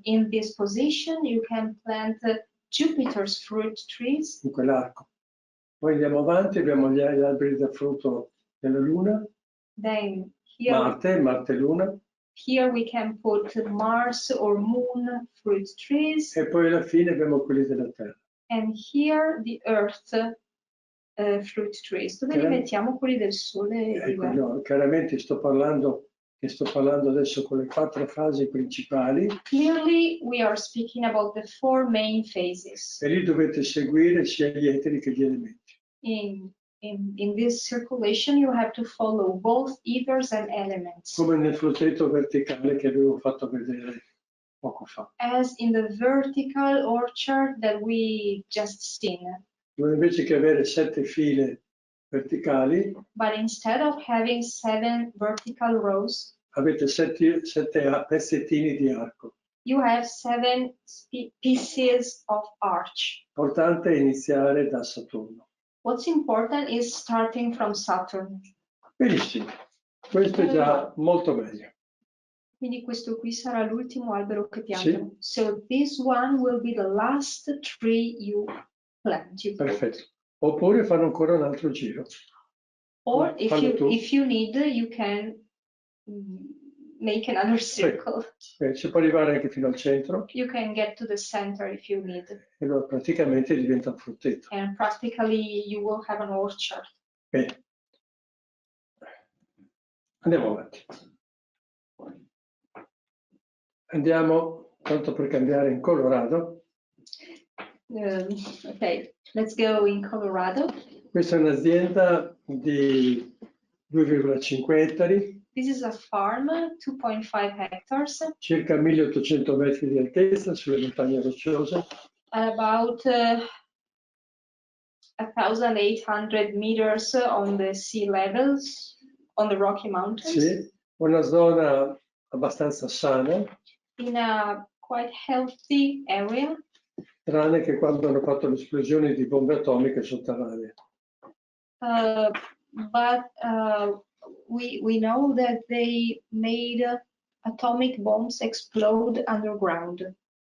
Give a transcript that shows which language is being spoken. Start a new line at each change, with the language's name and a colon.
English: In this position, you can plant Jupiter's fruit trees.
Italian: in quell'arco. Poi andiamo avanti, abbiamo gli alberi da frutto della Luna,
English: Then here,
Italian: Marte, Luna,
English: here we can put Mars or Moon fruit trees.
Italian: e poi alla fine abbiamo quelli della Terra.
English: And here the Earth fruit trees.
Italian: Dove li mettiamo quelli del Sole? Ecco, no, chiaramente sto parlando adesso con le 4 fasi principali,
English: Clearly, we are speaking about the 4 main phases.
Italian: e lì dovete seguire sia gli eteri che gli elementi.
English: In this circulation, you have to follow both ethers and elements.
Italian: Come nel frutteto verticale che avevo fatto vedere poco fa.
English: As in the vertical orchard that we just seen.
Italian: Dove invece che avere 7 file verticali,
English: But instead of having 7 vertical rows,
Italian: avete 7 pezzettini di arco.
English: you have 7 pieces of arch.
Italian: L'importante è iniziare da Saturno.
English: What's important is starting from Saturn.
Italian: Benissimo, questo è già molto meglio. Quindi questo qui sarà l'ultimo albero che piantano.
English: Sì. So this one will be the last tree you plant.
Italian: Perfetto. Oppure fanno ancora un altro giro.
English: Or if you need, you can make another circle.
Italian: Si può arrivare anche fino al centro.
English: You can get to the center if you need.
Italian: E allora praticamente diventa un frutteto.
English: And practically you will have an orchard.
Italian: Bene. Andiamo avanti. Andiamo, tanto per cambiare, in Colorado.
English: Ok, let's go in Colorado.
Italian: Questa è un'azienda di 2,5 ettari.
English: This is a farm, 2.5 hectares.
Italian: Circa 1800 metri di altezza sulle montagne rocciose.
English: About 1,800 meters on the sea levels, on the Rocky Mountains.
Italian: Sì, una zona abbastanza sana.
English: In a quite healthy area.
Italian: Tranne che quando hanno fatto l'esplosione di bombe atomiche sotterranee.
English: But we know that they made atomic bombs explode underground.